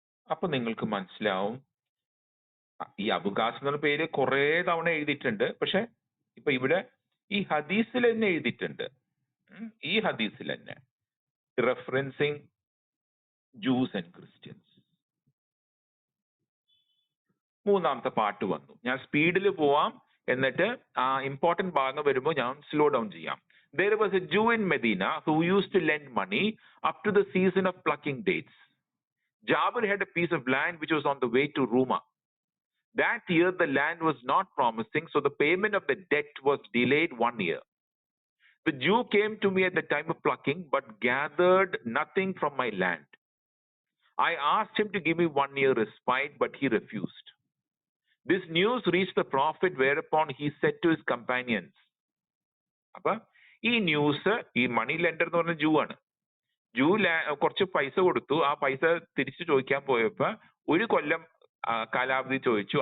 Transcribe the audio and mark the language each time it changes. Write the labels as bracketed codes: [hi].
[ml] അപ്പൊ നിങ്ങൾക്ക് മനസ്സിലാവും. ഈ അബു കാസിം എന്നുള്ള പേര് കുറെ തവണ എഴുതിയിട്ടുണ്ട്, പക്ഷെ ഇപ്പൊ ഇവിടെ ഈ ഹദീസിൽ തന്നെ എഴുതിയിട്ടുണ്ട്. ഈ ഹദീസിൽ തന്നെ [en] Referencing Jews and Christians. [ml] മൂന്നാമത്തെ പാർട്ട് വന്നു. ഞാൻ സ്പീഡിൽ പോവാം, എന്നിട്ട് ആ ഇമ്പോർട്ടന്റ് ഭാഗം വരുമ്പോൾ ഞാൻ സ്ലോ ഡൗൺ ചെയ്യാം. [en] There was a Jew in Medina who used to lend money up to the season of plucking dates. Jabir had a piece of land which was on the way to Ruma. That year the land was not promising, so the payment of the debt was delayed 1 year. The Jew came to me at the time of plucking, but gathered nothing from my land. I asked him to give me 1 year respite, but he refused. This news reached the prophet, whereupon he said to his companions. [ml] അപ്പൊ ഈ news, ഈ money lender എന്ന് പറഞ്ഞ ജൂ ആണ്. ജൂ കുറച്ച് പൈസ കൊടുത്തു, ആ പൈസ തിരിച്ചു ചോദിക്കാൻ പോയപ്പോ 1 കൊല്ലം കാലാവധി ചോദിച്ചു.